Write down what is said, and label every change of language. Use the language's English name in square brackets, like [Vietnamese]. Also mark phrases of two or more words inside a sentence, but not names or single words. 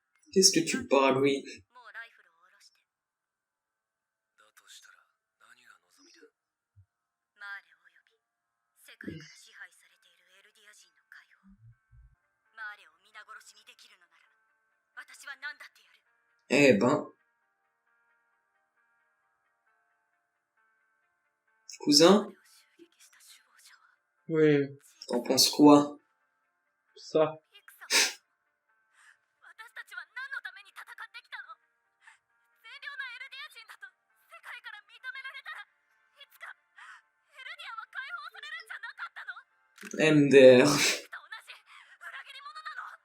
[French] Qu'est-ce que tu parles, oui? [Japanese] もうライフルを下ろして。だとしたら何が望みだ。マーレおよび世界から支配されているエルディア人の解放。マーレを皆殺しにできるのなら私は何だってやる。 [French] Eh ben, cousin, [Japanese] を襲撃した首謀者は [French] Oui, t'en penses quoi? ça. [Japanese] ピクサー。私たちは何のために戦ってきたの。善良なエルディア人だと世界から認められたらいつかエルディアは解放されるんじゃなかったの。 [French] MDR. [Japanese] と同じ裏切り者なの。